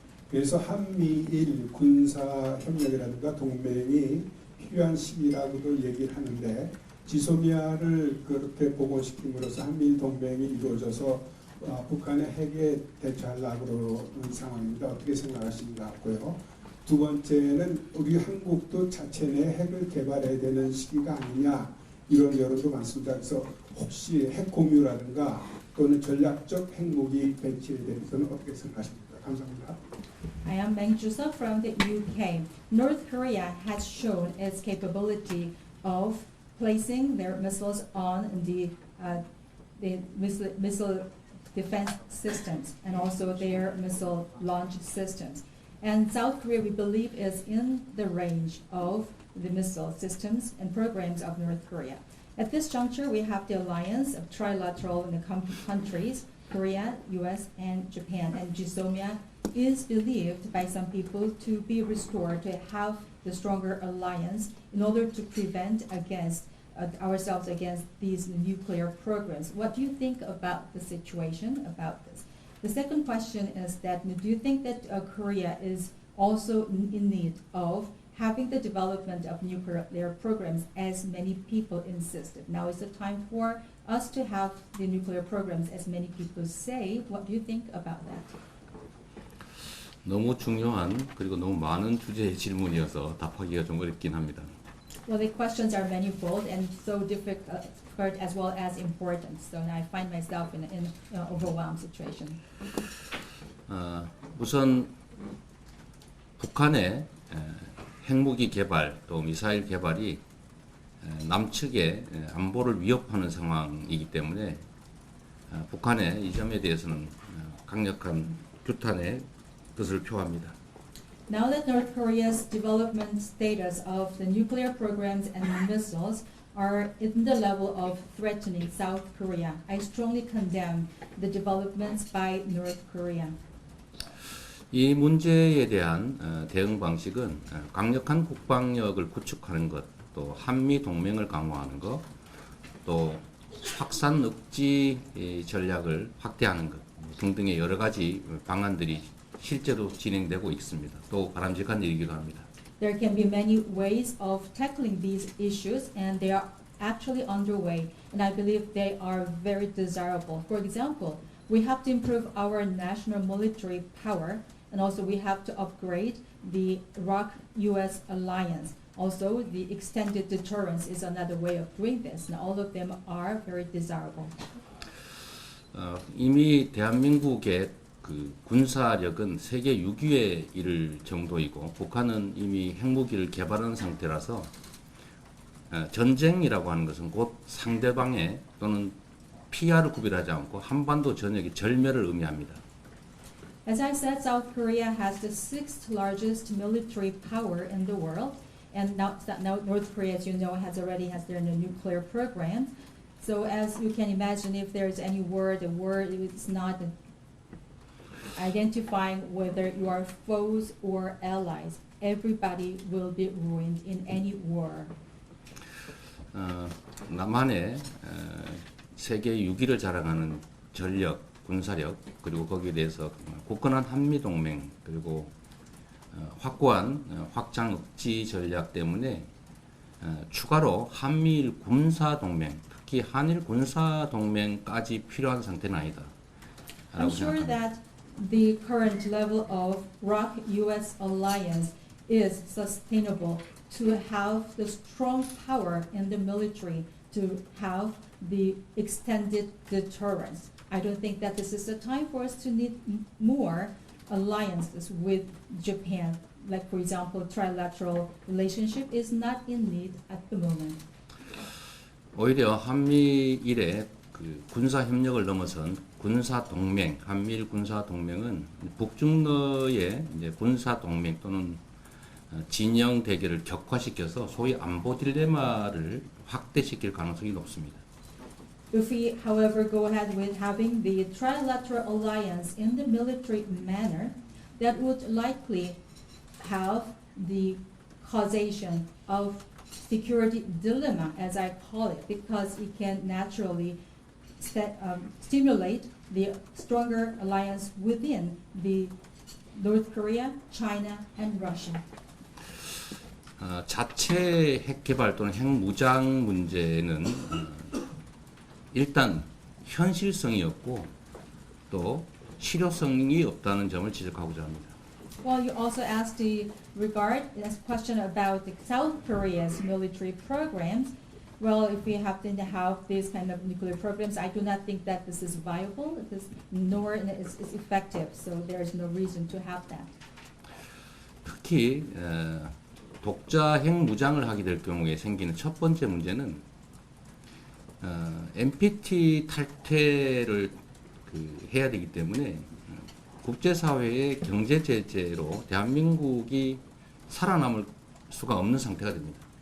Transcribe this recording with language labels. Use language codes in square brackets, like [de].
[ko] 그래서 한미일 군사 협력이라든가 동맹이 필요한 시기라고도 얘기를 하는데 지소미아를 그렇게 복원시킴으로써 한미일 동맹이 이루어져서 북한의 핵에 대처하려고 그러는 상황입니다. 어떻게 생각하십니까? 같고요. 두 번째는 우리 한국도 자체 내 핵을 개발해야 되는 시기가 아니냐 이런 여론도 많습니다. 그래서 혹시 핵 공유라든가 또는 전략적 핵무기 배치에 대해서는 어떻게 생각하십니까? 감사합니다. [en] I am Meng Juseok from the UK. North Korea has shown its capability of placing their missiles on the missile defense systems and also their missile launch systems. And South Korea, we believe, is in the range of the missile systems and programs of North Korea. At this juncture, we have the alliance of trilateral in the countries, Korea, US, and Japan. And GSOMIA is believed by some people to be restored to have the stronger alliance in order to prevent against ourselves against these nuclear programs. What do you think about the situation about this? The second question is that do you think that Korea is also in need of having the development of nuclear programs as many people insisted? Now is the time for us to have the nuclear programs as many people say. What do you think about that? [ko] 너무 중요한 그리고 너무 많은 주제의 질문이어서 답하기가 좀 어렵긴 합니다. [en] Well, the questions are manifold and so difficult as well as important. So I find myself in an overwhelmed situation. [ko] 우선 북한의 핵무기 개발 또 미사일 개발이 남측의 안보를 위협하는 상황이기 때문에 북한의 이 점에 대해서는 강력한 규탄의 뜻을 표합니다. [en] Now that North Korea's development status of the nuclear programs and missiles are in the level of threatening South Korea, I strongly condemn the developments by North Korea. [ko] 이 문제에 대한 대응 방식은 강력한 국방력을 구축하는 것, 또 한미 동맹을 강화하는 것, 또 확산 억지 전략을 확대하는 것 등등의 여러 가지 방안들이 실제로 진행되고 있습니다. 또 바람직한 일이기도 합니다. [en] There can be many ways of tackling these issues, and they are actually underway, and I believe they are very desirable. For example, we have to improve our national military power, and also we have to upgrade the ROK-US alliance. Also, the extended deterrence is another way of doing this, and all of them are very desirable. [ko] 이미 대한민국의 그 군사력은 세계 6위에 이를 정도이고 북한은 이미 핵무기를 개발한 상태라서 전쟁이라고 하는 것은 곧 상대방의 또는 피하를 구별하지 않고 한반도 전역의 절멸을 의미합니다. [en] As I said, South Korea has the sixth largest military power in the world, and now North Korea, as you know, has their nuclear program. So as you can imagine, if there's any war, the war is not identifying whether you are foes or allies. Everybody will be ruined in any war. [ko] 남한의 세계 6위를 자랑하는 전력, 군사력 그리고 거기에 대해서 굳건한 한미 동맹 그리고 확고한 확장 억지 전략 때문에 추가로 한미일 군사 동맹, 특히 한일 군사 동맹까지 필요한 상태는 아니다. [en] I'm sure that the current level of ROK-US alliance is sustainable to have the strong power in the military, to have the extended deterrence. I don't think that this is the time for us to need more alliances with Japan. Like, for example, trilateral relationship is not in need at the moment. [ko] 오히려 한미일의 그 군사 협력을 넘어선 군사 동맹, 한미일 군사 동맹은 북중러의 이제 군사 동맹 또는 진영 대결을 격화시켜서 소위 안보 딜레마를 확대시킬 가능성이 높습니다. [en] If we, however, go ahead with having the trilateral alliance in the military manner, that would likely have the causation of security dilemma, as I call it, because it can naturally stimulate the stronger alliance within the North Korea, China, and Russia. [ko] 자체 핵 개발 또는 핵 무장 문제는 일단 현실성이 없고 또 실효성이 없다는 점을 지적하고자 합니다. [en] Well, you also asked the question about the South Korea's military programs. Well, if we happen to have these kind of nuclear programs, I do not think that this is viable, nor is effective. So there is no reason to have that. [ko] 특히 독자 핵 무장을 하게 될 경우에 생기는 첫 번째 문제는 NPT 탈퇴를 해야 되기 때문에 국제사회의 경제 제재로 대한민국이 살아남을 수가 없는 상태가 됩니다.